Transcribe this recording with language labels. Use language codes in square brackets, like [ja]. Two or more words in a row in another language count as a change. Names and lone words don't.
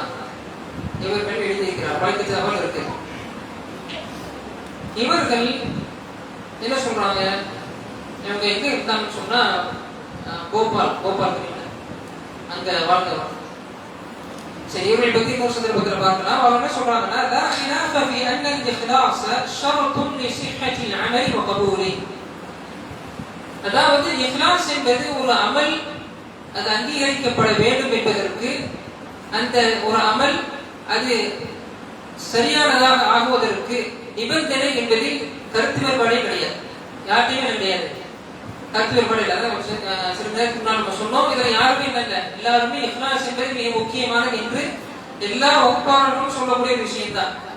[ta] இவர்கள் எழுதியிருக்கிறார், பல கிதாபுகள் இருக்கு. இவர்கள் என்ன சொல்றாங்க? இவங்க எங்க இருந்தாங்கன்னு சொன்னா கோபால் அங்க வாழ்ந்தவர். சரி, இவர்களை பத்தி இன்னொரு சந்தர்ப்பத்தில் பார்க்கலாம். அவங்க என்ன சொல்றாங்கன்னா, [ar] லா خلاف في ان الاخلاص شرط لصحة العمل وقبوله. [ta] அதாவது இக்லாஸ் என்பது ஒரு அமல் அது அங்கீகரிக்கப்பட வேண்டும் என்பதற்கு, அந்த ஒரு அமல் அது சரியானதாக ஆகுவதற்கு நிபந்தனை என்பதில் கருத்து வேறுபாடே கிடையாது. யார்கிட்டையுமே கிடையாது கருத்து வேறுபாடு இல்லை. சில நேரத்துக்கு முன்னால் நம்ம சொன்னோம், இதில் யாருமே இல்லை, எல்லாருமே இக்லாஸ் என்பது மிக முக்கியமானது என்று எல்லா வகுப்பாளர்களும் சொல்லக்கூடிய விஷயம்தான்.